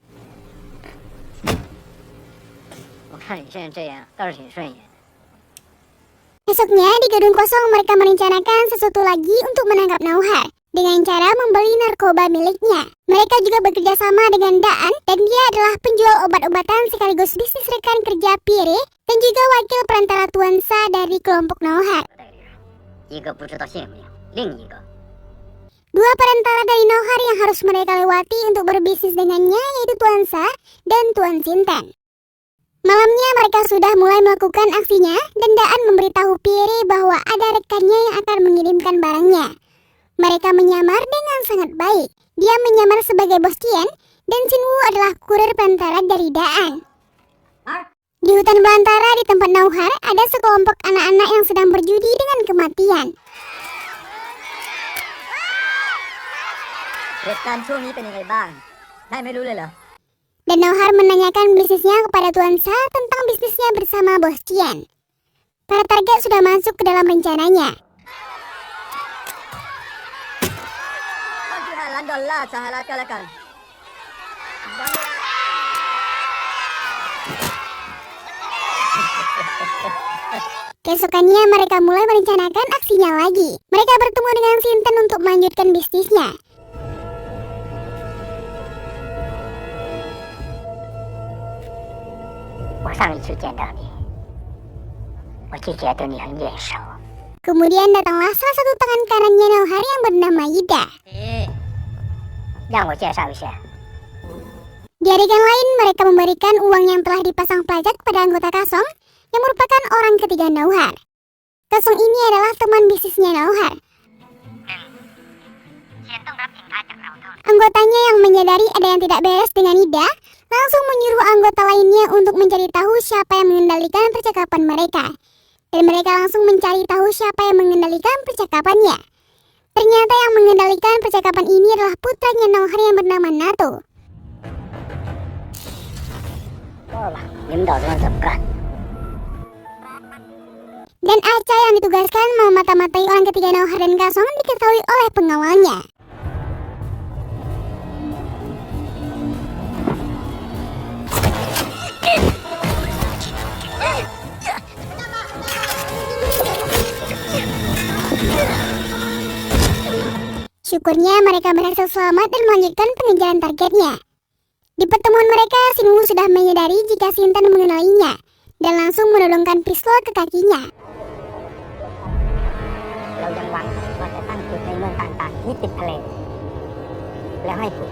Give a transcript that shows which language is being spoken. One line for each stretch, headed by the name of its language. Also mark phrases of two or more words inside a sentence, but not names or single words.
Chinese: 我看你现在这样倒是挺顺眼。
Indonesian: Esoknya di gedung kosong mereka merencanakan sesuatu lagi untuk menangkap Nauhar dengan cara membeli narkoba miliknya. Mereka juga bekerja sama dengan Daan dan dia adalah penjual obat-obatan sekaligus bisnis rekan kerja Pierre dan juga wakil perantara Tuan Sa dari kelompok Nauhar.
Chinese: 一个不知道谢不了，另一个
Indonesian: Dua perantara dari Nauhar yang harus mereka lewati untuk berbisnis dengannya yaitu Tuan Sa dan Tuan Sinten. Malamnya mereka sudah mulai melakukan aksinya dan Daan memberitahu Pierre bahwa ada rekannya yang akan mengirimkan barangnya. Mereka menyamar dengan sangat baik. Dia menyamar sebagai bos Tien dan Shinwu adalah kurir perantara dari Daan. Di hutan belantara di tempat Nauhar ada sekelompok anak-anak yang sedang berjudi dengan kematian.
Thai: เหตุการณ์ช่วงนี้เป็นยังไงบ้างนายไม่รู้เลยเหรอ
Indonesian: Dan Nauhar menanyakan bisnisnya kepada Tuan Sa tentang bisnisnya bersama bos Tien. Para target sudah masuk ke dalam rencananya.
Thai: $25 ล้านสหรัฐก็แล้วกัน
Indonesian: Keesokannya mereka mulai merencanakan aksinya lagi. Mereka bertemu dengan Sinten untuk melanjutkan bisnisnya.
Chinese: 我上一次见到你，我就觉得你很眼熟。
Indonesian: Kemudian datanglah salah satu tangan kanannya Nauhar yang bernama Ida.
Chinese: 让我介绍一下，
Indonesian: Di adegan lain mereka memberikan uang yang telah dipasang pajak pada anggota Kasong yang merupakan orang ketiga Nauhar. Kasong ini adalah teman bisnisnya Nauhar. Anggotanya yang menyadari ada yang tidak beres dengan Ida langsung menyuruh anggota lainnya untuk mencari tahu siapa yang mengendalikan percakapan mereka. Dan mereka langsung mencari tahu siapa yang mengendalikan percakapannya. Ternyata yang mengendalikan percakapan ini adalah putranya Nauhar yang bernama Nato.
Chinese: 够了，领导这样怎么干？
Indonesian: Dan Acha yang ditugaskan memata-matai orang ketiga Nauhar dan Kasong diketahui oleh pengawalnya. Syukurnya mereka berhasil selamat dan melanjutkan pengejaran targetnya. Di pertemuan mereka, Shinwu sudah menyadari jika Sinten mengenalinya dan langsung menodongkan pistol ke kakinya.
Thai: เรายังหวังว่าจะตั้งจุดในเมืองต่างๆที่ติดทะเลแล้วให้คุณ